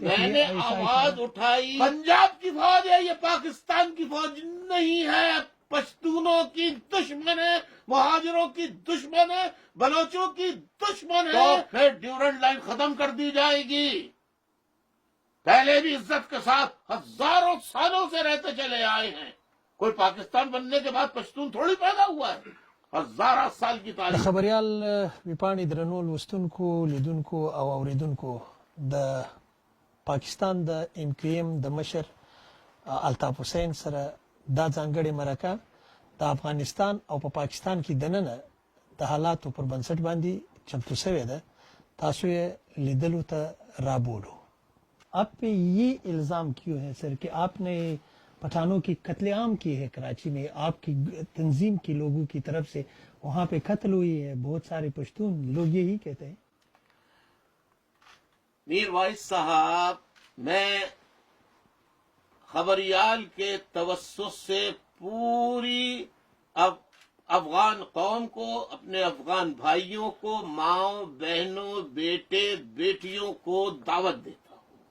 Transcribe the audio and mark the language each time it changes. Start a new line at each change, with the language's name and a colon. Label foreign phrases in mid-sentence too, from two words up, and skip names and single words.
Urdu: میں نے آواز اٹھائی، پنجاب کی فوج ہے، یہ پاکستان کی فوج نہیں ہے، پشتونوں کی دشمن ہے، مہاجروں کی دشمن ہے، بلوچوں کی دشمن ہے، تو پھر ڈیورنڈ لائن ختم کر دی جائے گی۔ پہلے بھی عزت کے ساتھ ہزاروں سالوں سے رہتے چلے آئے ہیں، کوئی پاکستان بننے کے بعد پشتون تھوڑی پیدا ہوا ہے، ہزارہ سال کی د تاریخ۔
Pashto: خبریال ویپاڼې درنو لوستونکو لیدونکو او اوریدونکو د پاکستان د MQM د مشر الطاف حسین سره دا ځانګړې مرکه د افغانستان او په پاکستان کې دننه د حالاتو پر بنسټ باندې چمتو شوې ده، تاسو یې لیدلو ته رابولو۔
Urdu: آپ پہ یہ الزام کیوں ہے سر کہ آپ نے پٹھانوں کی قتل عام کی ہے کراچی میں، آپ کی تنظیم کے لوگوں کی طرف سے وہاں پہ قتل ہوئی ہے بہت سارے پشتون لوگ یہی کہتے ہیں؟ میر وائس صاحب، میں خبریال کے توسط سے پوری افغان قوم کو، اپنے افغان بھائیوں کو، ماؤں بہنوں بیٹے بیٹیوں کو دعوت دیتا ہوں